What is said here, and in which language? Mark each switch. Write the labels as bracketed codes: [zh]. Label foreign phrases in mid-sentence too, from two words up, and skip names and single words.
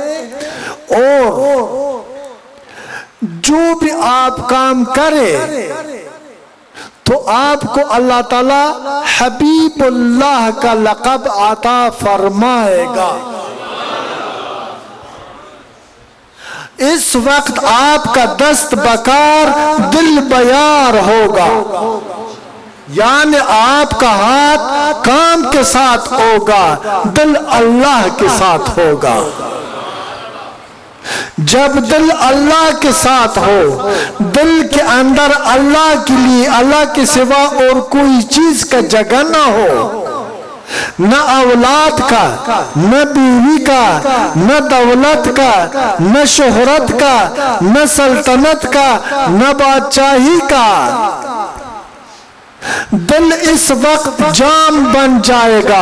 [ur] اور جو بھی آپ کام کرے تو آپ کو اللہ تعالی حبیب اللہ کا لقب عطا فرمائے گا. اس وقت آپ کا [fa] دست بکار دل بیار [ur] ہوگا، یعنی آپ کا ہاتھ کام کے ساتھ ہوگا، دل اللہ کے ساتھ ہوگا. جب دل اللہ کے ساتھ ہو، دل کے اندر اللہ کے لیے، اللہ کے سوا اور کوئی چیز کا جگہ نہ ہو، نہ اولاد کا، نہ بیوی کا، نہ دولت کا، نہ شہرت کا، نہ سلطنت کا، نہ بادشاہی کا، دل اس وقت جام بن جائے گا.